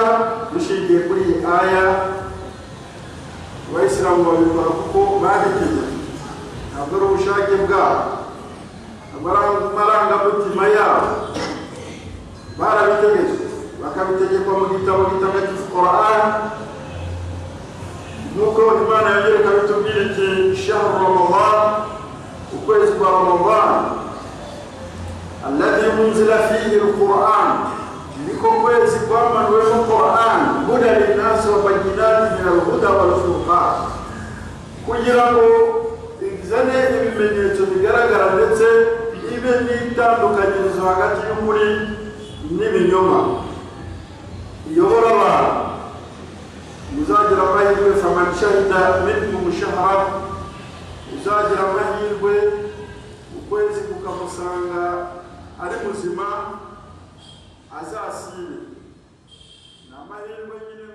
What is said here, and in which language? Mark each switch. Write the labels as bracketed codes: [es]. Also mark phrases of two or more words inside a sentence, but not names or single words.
[rw] Dushingiye kuri iyi aya, Abayisilamu babikora kuko babitegetswe, ntabwo ari ubushake bwabo, ntabwo ari amarangamutima yabo. Barabitegetswe, bakabitegekwa mu gitabo gitagatifu Qur'an. Nk'uko Imana yanyereka bitubwira iti [ar] شهر رمضان, [rw] ukwezi kwa Ramadan, [ar] الذي أنزل فيه القرآن, [rw] niko kwezi kwamanuwemo Qur'an, [ar] هدى للناس وبينات من الهدى والفرقان, [rw] kugira ngo izane ibimenyetso bigaragara ndetse ibe n'itandukanyirizo hagati y'ukuri n'ibinyoma. Iyobora abantu, muzagira amahirwe [ar] فمن شهد منكم الشهر, [rw] muzagira amahirwe ukwezi kukamusanga ari muzima azasibe. Ni amahirwe